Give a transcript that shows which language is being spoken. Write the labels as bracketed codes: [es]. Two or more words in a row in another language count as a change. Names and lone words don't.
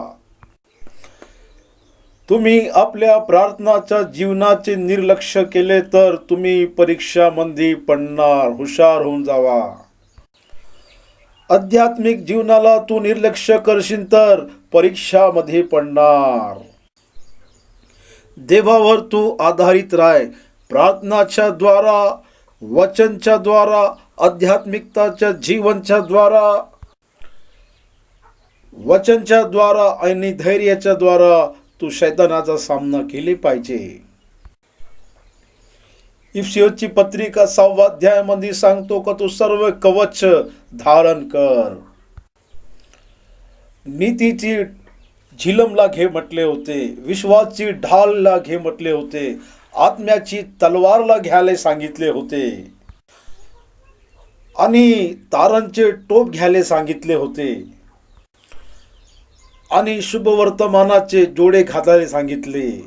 [mr] तुम्ही आपल्या प्रार्थनाच्या जीवनाचे निर्लक्ष केले तर तुम्ही परीक्षामध्ये पडणार. हुशार होऊन जावा. आध्यात्मिक जीवनाला तू निर्लक्ष करशील तर परीक्षामध्ये पडणार. देवावर तू आधारित राह. प्रार्थनाच्या द्वारा, वचनच्या द्वारा, आध्यात्मिकताच्या जीवनच्या द्वारा, वचनच्या द्वारा आणि धैर्याच्या द्वारा तू शैतानाचा सामना केले पाहिजे. इफिसियोची पत्रिका 6व्या अध्यायामध्ये सांगतो का तू सर्व कवच धारण कर. नीतीची झिलमला घे म्हटले होते, विश्वाची ढालला घे म्हटले होते, आत्म्याची तलवारला घ्यायला सांगितले होते आणि तारांचे टोप घ्यायला सांगितले होते आणि शुभ वर्तमानाचे जोडे घालायला सांगितले.